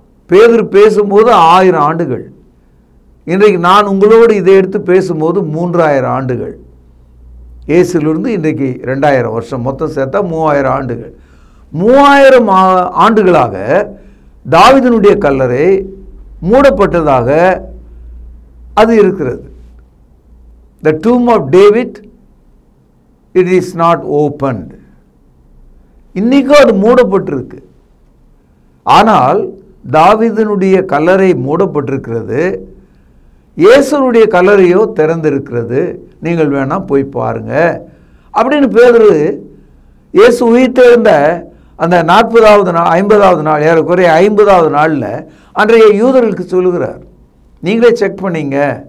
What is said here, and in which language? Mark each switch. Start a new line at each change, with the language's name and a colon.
Tamil: பேதுரு பேசும்போது 1000 ஆண்டுகள், இன்றைக்கு நான் உங்களோடு இதை எடுத்து பேசும்போது 3000 ஆண்டுகள். இயேசுலிருந்து இன்றைக்கு 2000 வருஷம், மொத்தம் சேர்த்தா 3000 ஆண்டுகள். 3000 ஆண்டுகளாக தாவீதினுடைய கல்லறை மூடப்பட்டதாக அது இருக்கிறது.
English: The tomb of David, it is not opened.
Tamil: இன்னைக்கும் அது மூடப்பட்டிருக்கு. ஆனால் தாவீதினுடைய கல்லறை மூடப்பட்டிருக்கிறது, இயேசுனுடைய கல்லறையோ திறந்திருக்கிறது, நீங்கள் வேணா போய் பாருங்க அப்படின்னு பேதுரு இயேசு உயிர்த்தெழுந்த அந்த 40வது நாள் 50வது நாள், ஏறக்குறைய 50வது நாளில் அன்றைய யூதர்களுக்கு சொல்லுகிறார். நீங்களே செக் பண்ணீங்க.